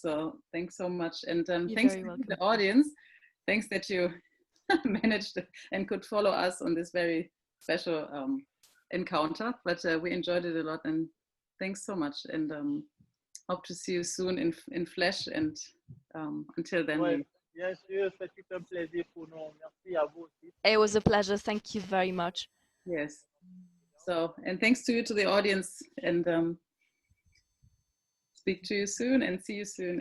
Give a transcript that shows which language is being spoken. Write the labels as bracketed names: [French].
[English] So thanks so much, and thanks to the audience. Thanks that you managed and could follow us on this very special encounter. But we enjoyed it a lot, and thanks so much. And hope to see you soon in flesh. And until then. [French] Ouais, bien sûr, c'est un plaisir pour nous. Merci à vous aussi. [English] It was a pleasure. Thank you very much. Yes. So, and thanks to you, to the audience, and speak to you soon and see you soon.